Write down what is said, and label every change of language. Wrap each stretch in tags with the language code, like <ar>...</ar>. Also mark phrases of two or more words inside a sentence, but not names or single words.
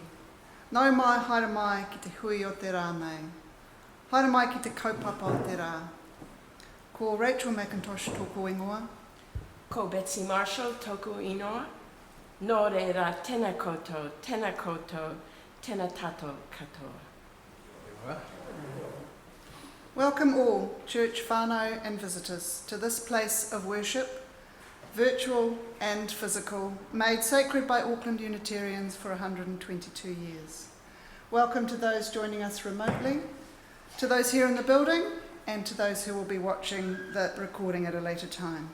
<mi>Nau mai, haere mai ki te hui o te rā nei. Haere mai ki te kaupapa o te rā. Ko Rachel Mackintosh tōku ingoa. Ko Betsy Marshall tōku inoa. Nō reira, tēnā koutou, tēnā tātou katoa.</mi> <en>Welcome all, church whānau and visitors, to this place of worship, virtual and physical, made sacred by Auckland Unitarians for 122 years. Welcome to those joining us remotely, to those here in the building, and to those who will be watching the recording at a later time.</en>